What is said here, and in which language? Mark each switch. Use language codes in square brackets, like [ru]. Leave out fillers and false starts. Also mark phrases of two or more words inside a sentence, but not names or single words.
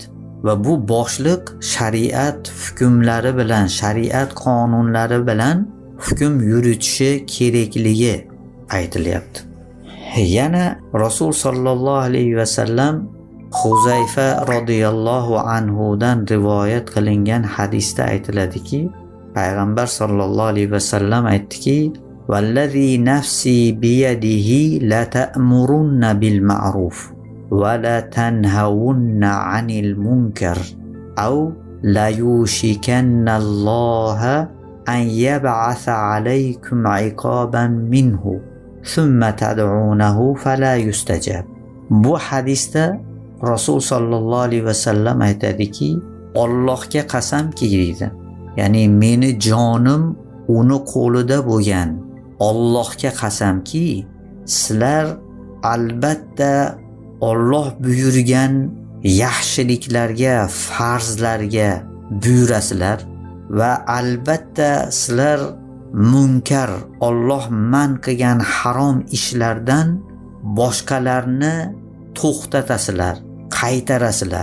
[uz] Va bu boshliq shariat hukmlari bilan, shariat qonunlari bilan hukm yuritishi kerakligi aytilyapti. Yana [ar] رسول صلى الله عليه وسلم [uz] Huzayfa [ar] رضي الله عنه-dan [uz] rivoyat qilingan hadisda aytiladiki, payg'ambar [ar] صلى الله عليه وسلم [uz] aytdiki, [ar] "والذي نفسي بيده لتأمرن بالمعروف ولتنهون عن المنكر أو ليوشكن الله أن يبعث عليكم عقابا منه ثم تدعونه فلا يستجاب." [uz] Bu hadisda [ar] رسول صلى الله عليه وسلم [uz] aytadiki, Allohga qasamki deydi. Ya'ni meni jonim uni qo'lida bo'lgan Allohga qasamki, sizlar albatta Alloh buyurgan yaxshiliklarga, farzlarga buyurasizlar va albatta sizlar munkar, Alloh man qilgan harom ishlardan boshqalarni to'xtatasizlar, qaytarasizlar.